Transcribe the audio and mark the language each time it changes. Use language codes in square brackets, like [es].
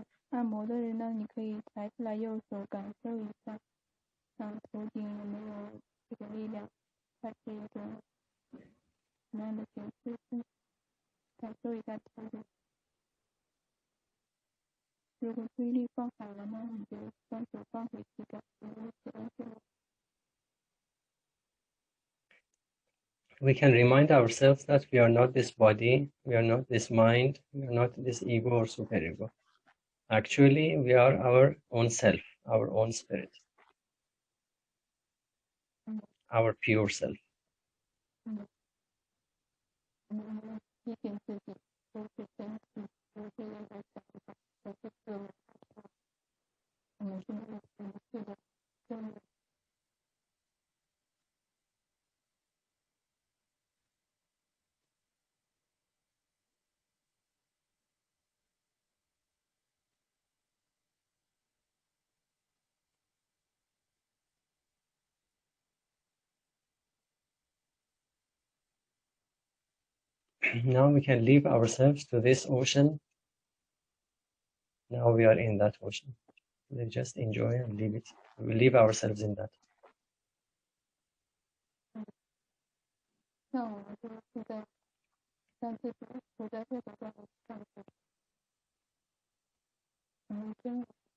[zh] 按摩的人呢，你可以抬起来右手感受一下，头顶有没有这个力量，它是一种什么样的形式？感受一下头顶。如果注意力放好了呢，你就双手放回去，感觉 [en] We can remind ourselves that we are not this body, we are not this mind, we are not this ego or superego. Actually, we are our own self, our own spirit, our pure self. [zh] 提醒自己，都是身体，都是那个想法，都是自我，我们是那个纯粹的真理。 [en] Now we can leave ourselves to this ocean. Now we are in that ocean. We just enjoy and leave it. We leave ourselves in that. [zh] 那我们就是在让自己处在这个状态上去，真。